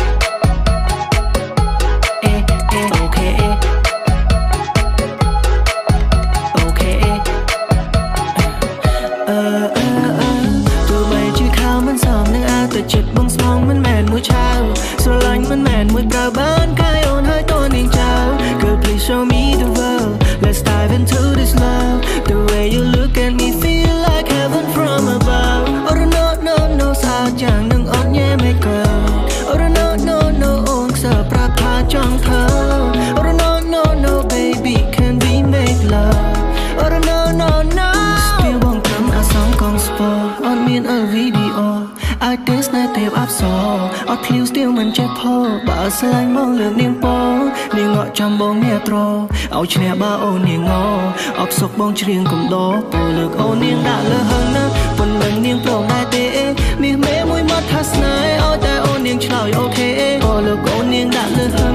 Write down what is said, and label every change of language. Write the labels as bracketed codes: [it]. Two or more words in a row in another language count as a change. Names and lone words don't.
[en] okay okay [km] ទោះបីជាខោមិនសមនឹងអាតែចិត្តបងស្មងមិនមែនមួយ ឆាវស្រឡាញ់មិនមែនមួយប្រើបានកាយអូនហើយតនាងចៅ [en] Girl please show me the world let's dive into this love the way you look at me feel like heaven from above oh no no no [km] ស្អាតយ៉ាងនឹងអត់ញ៉ែមិនកើ [en] oh no no no [km] អូនខ្សឹបប្រាប់ថាចង់ធ្វើ [en] oh no no no baby can we make love oh no no no [km] Still បងត្រឹមអាសងកងស្ពរអត់មានវីដេអូអាចទេស្នេហ៍ទេពអប្សរអត់ឃ្លៀវ Still មិនចេះផោបើស្រឡាញ់មកលើកនាងបងនាងងក់ចាំបងអ្នកត្រឲ្យឈ្នះបើអូននាង ងអបសុកបងច្រៀងកំដរពោលើកអូននាងដាក់លើហឹងណាប៉ុណ្ណឹងនាងព្រមដែរទេមាសមេមួយមកថាស្នេហ៍ឲ្យតែអូននាងឆ្លើយអូខេពោលើកអូននាងដាក់លើហឹង